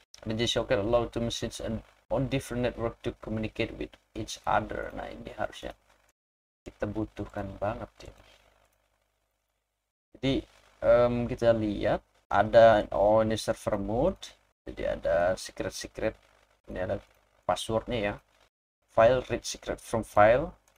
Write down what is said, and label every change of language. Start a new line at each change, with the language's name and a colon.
Indonesian: Ada
English: JSocket allow two machines on different network to communicate with each other.
Indonesian: Nah, ini harusnya kita butuhkan banget ya. Jadi kita lihat ada ini server mode. Jadi ada secret, ini ada passwordnya ya.
English: File read secret from file.